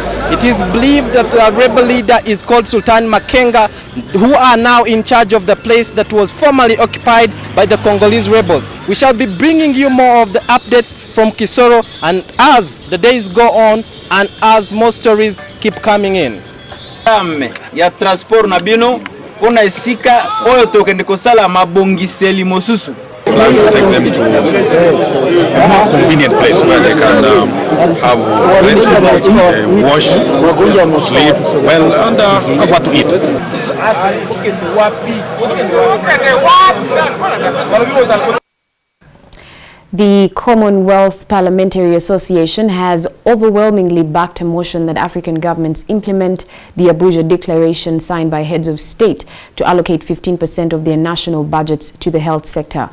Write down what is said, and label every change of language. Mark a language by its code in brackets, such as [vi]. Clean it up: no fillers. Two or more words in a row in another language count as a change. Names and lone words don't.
[en] It is believed that the rebel leader is called Sultan Makenga, who are now in charge of the place that was formerly occupied by the Congolese rebels. We shall be bringing you more of the updates from Kisoro, and as the days go on and as more stories keep coming in. [ln] Ya transport na bino pona esika oyo tokende kosala mabongiseli mosusu. [en] Plan to take them to a more convenient place where they can have rest, wash, sleep, well, and have what to eat. The Commonwealth Parliamentary Association has overwhelmingly backed a motion that African governments implement the Abuja Declaration signed by heads of state to allocate 15% of their national budgets to the health sector.